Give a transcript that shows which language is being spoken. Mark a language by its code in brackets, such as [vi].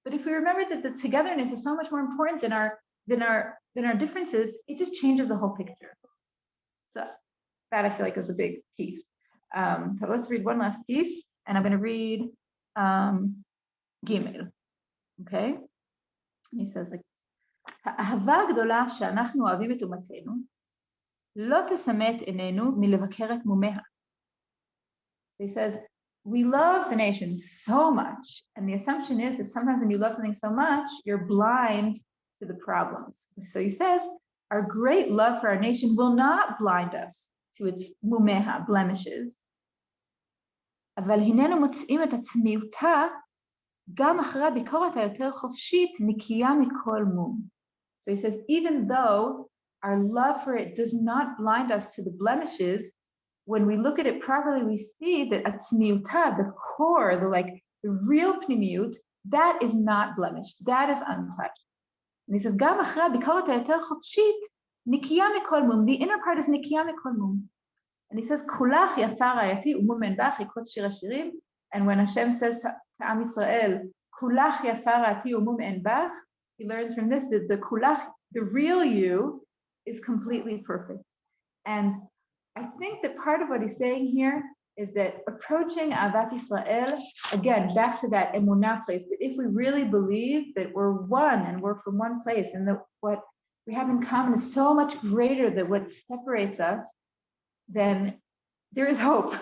[en] But if we remember that the togetherness is so much more important than our differences, it just changes the whole picture. So that I feel like is a big piece. So let's read one last piece, and I'm going to read Gimel. Okay? And he says like this. [he] האהבה הגדולה שאנחנו אוהבים את אומתנו, לא תסמא את עינינו מלבקר את מומיה. [en] So he says, we love the nation so much, and the assumption is that sometimes when you love something so much, you're blind to the problems. So he says, our great love for our nation will not blind us to its mumeha, blemishes. [he] אבל הננו מוצאים את עצמיותה גם אחרי הביקורת היותר חופשית נקייה מכל מום. [en] So he says, even though our love for it does not blind us to the blemishes, when we look at it properly, we see that עצמיותה, the core, the real pnimiut, that is not blemished, that is untouched. [he] And he says, גם אחרי הביקורת היותר חופשית נקייה מכל מום. [en] The inner part is נקייה מכל מום. [he] And he says, כולך יפה רעייתי ומום אין בך, יקרות שיר השירים. [en] And when Hashem says to Am Yisrael, כולך יפה רעייתי ומום אין בך, he learns from this that the kulach, the real you, is completely perfect. And I think that part of what he's saying here is that approaching Avat Yisrael, again, back to that emunah place, that if we really believe that we're one and we're from one place and that what we have in common is so much greater than what separates us, then there is hope.